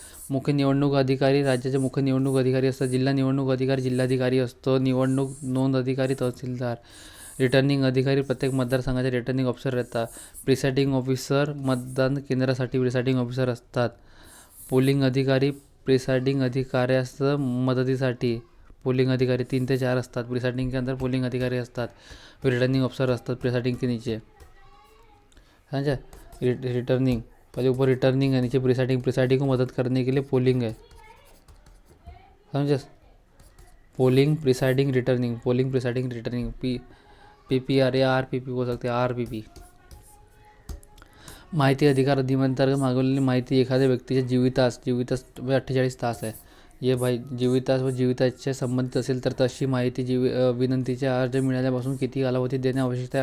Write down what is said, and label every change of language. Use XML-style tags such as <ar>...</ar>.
<mr>मुख्य निवडणूक अधिकारी राज्याचे मुख्य निवडणूक अधिकारी असतात. जिल्हा निवडणूक अधिकारी जिल्हाधिकारी असतो. निवडणूक नोंद अधिकारी तहसीलदार. रिटर्निंग अधिकारी प्रत्येक मतदारसंघाचे रिटर्निंग ऑफिसर राहतात. प्रिसाइडिंग ऑफिसर मतदान केंद्रासाठी प्रिसाइडिंग ऑफिसर असतात. पोलिंग अधिकारी प्रिसाइडिंग अधिकाऱ्यास मदतीसाठी पोलिंग अधिकारी 3 ते 4 असतात. प्रिसाइडिंग</mr> <hi>के अंदर</hi> <mr>पोलिंग अधिकारी असतात. रिटर्निंग ऑफिसर असतात प्रिसाइडिंग</mr> <hi>के नीचे.</hi> <mr>समझा.</mr> <hi>रिटर्निंग पहले ऊपर रिटर्निंग है, नीचे प्रिसाइडिंग को मदद करने के लिए पोलिंग है. समझे. पोलिंग प्रिसाइडिंग रिटर्निंग PPR या RPP हो सकते हैं. RPP.</hi> <mr>माहिती अधिकार अधिनियमांतर्गत मागवलेली माहिती एखाद्या व्यक्तीच्या जीवितास 48 तास आहे. ये भाई जीवितास व जीविताच्या संबंधित असेल तर तशी माहिती विनंतीचे अर्ज मिळाल्यापासून किती कालावधीत देणे आवश्यक आहे?</mr>